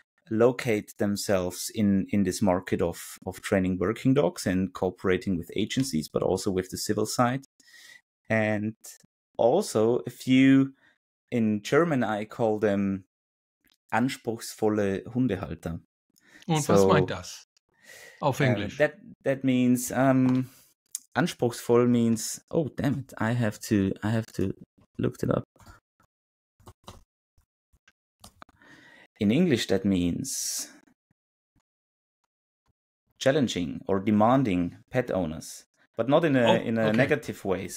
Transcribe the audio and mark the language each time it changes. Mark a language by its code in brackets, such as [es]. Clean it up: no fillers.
[en] locate themselves in this market of training working dogs and cooperating with agencies, but also with the civil side. And also a few, in German I call them [de] anspruchsvolle Hundehalter. Und was meint das auf Englisch? [en] That means anspruchsvoll means, oh damn it, I have to look it up. In English, that means challenging or demanding pet owners, but not in a negative way.